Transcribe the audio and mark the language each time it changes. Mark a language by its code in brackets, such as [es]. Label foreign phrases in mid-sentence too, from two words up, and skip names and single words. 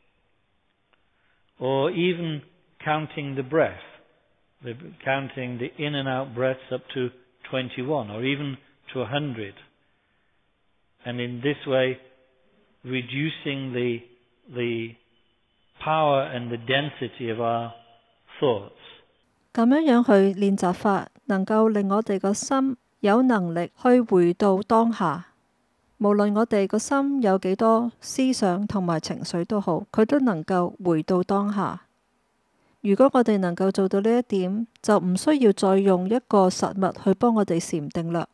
[en] Or even counting the breath, counting the in and out breaths up to 21 or even to 100. And in this way, reducing the power and the density of our thoughts. [yue] 咁樣去練習法，能夠令我哋個心有能力去回到當下。無論我哋個心有幾多思想同埋情緒都好，佢都能夠回到當下。如果我哋能夠做到呢一點，就唔需要再用一個實物去幫我哋禪定啦。